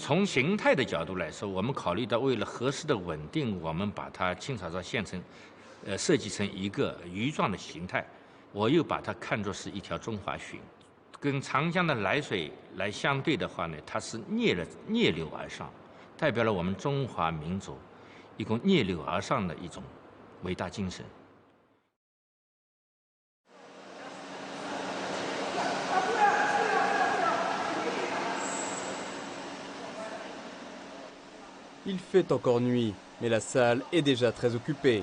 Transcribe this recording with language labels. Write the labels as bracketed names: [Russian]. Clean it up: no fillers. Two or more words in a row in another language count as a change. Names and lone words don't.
[Chinese] 从形态的角度来说，我们考虑到为了合适的稳定，我们把它青草沙县城，设计成一个鱼状的形态。我又把它看作是一条中华鲟，跟长江的来水来相对的话呢，它是逆流而上，代表了我们中华民族一种逆流而上的一种伟大精神。 [French] Il fait encore nuit, mais la salle est déjà très occupée.